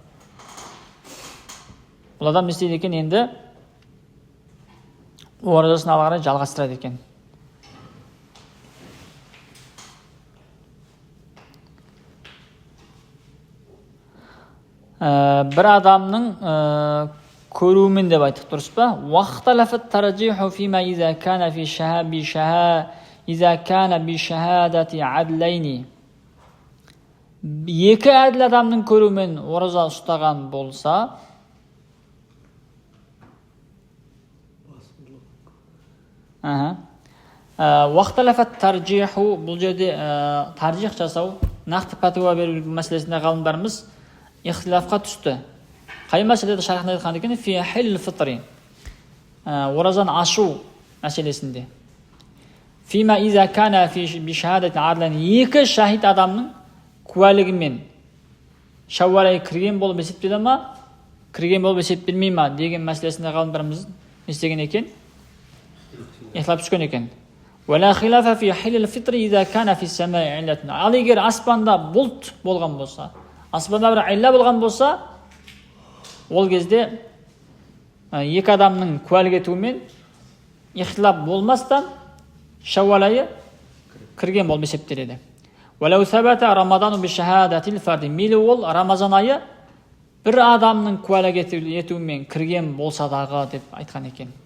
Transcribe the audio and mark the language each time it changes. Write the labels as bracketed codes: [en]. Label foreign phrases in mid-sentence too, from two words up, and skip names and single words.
[kk] Бұл адам не істейді екен? Енді оразасын ары қарай жалғастырады екен. Бір адамның көруімен деп айттық, дұрыс па? [ar] واختلف الترجيح فيما إذا كان في شهادة عدلين. [kk] Екі әділ адамның көруімен ораза ұстаған болса, [ar] واختلف الترجيح, [kk] бұл жерде тарджих жасау, нақты пәтуа беру мәселесінде ғалымдарымыз ихтилафқа түсті. Қай мәселеде шархында айтқан екен? [ar] في حل الفطر, [kk] оразаны ашу мәселесінде. [ar] فيما إذا كان في بشهادة عدلين, [kk] екі шахид адамның куәлігімен Шәуәл айы кірген болып есептеле ма, кірген болып есептелмей ма деген мәселесінде ғалымдарымыз естеген екен, ихтилаф түскен екен. [ar] ولا خلاف في حل الفطر إذا كان في السماء علة. [kk] Ал егер аспанда бұлт болған болса, аспанда бір илля болған болса, ол кезде екі адамның куәлік етуімен ихтилаф болмастан Шәуәл айы кірген болып есептеледі. [ar] ولو ثبت رمضان بشهادة الفرد, [kk] мейлі ол Рамазан айы бір адамның куәлік етуімен кірген болса дағы деп айтқан екен.